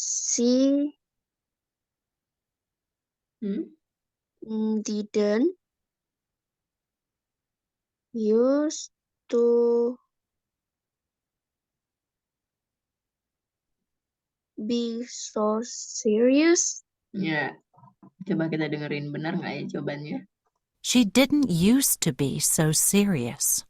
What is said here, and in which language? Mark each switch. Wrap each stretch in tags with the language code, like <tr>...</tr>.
<en>She didn't used to be so serious.</en> <id>Ya, coba kita dengerin benar nggak ya jawabannya?</id> <en>She didn't used to be so serious.</en>